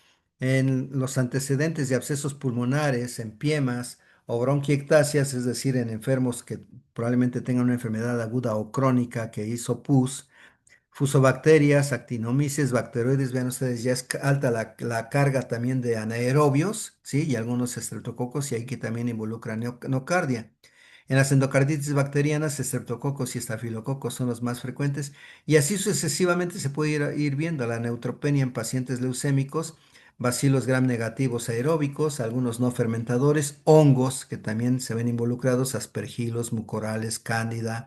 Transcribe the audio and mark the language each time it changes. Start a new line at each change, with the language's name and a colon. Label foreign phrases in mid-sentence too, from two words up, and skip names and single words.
Spanish: En los antecedentes de abscesos pulmonares, empiemas o bronquiectasias, es decir, en enfermos que probablemente tengan una enfermedad aguda o crónica que hizo pus, fusobacterias, actinomyces, bacteroides, vean ustedes, ya es alta la carga también de anaerobios, ¿sí? Y algunos estreptococos y aquí también involucra nocardia. En las endocarditis bacterianas, estreptococos y estafilococos son los más frecuentes y así sucesivamente se puede ir viendo la neutropenia en pacientes leucémicos, bacilos gram negativos aeróbicos, algunos no fermentadores, hongos que también se ven involucrados, aspergilos, mucorales, cándida.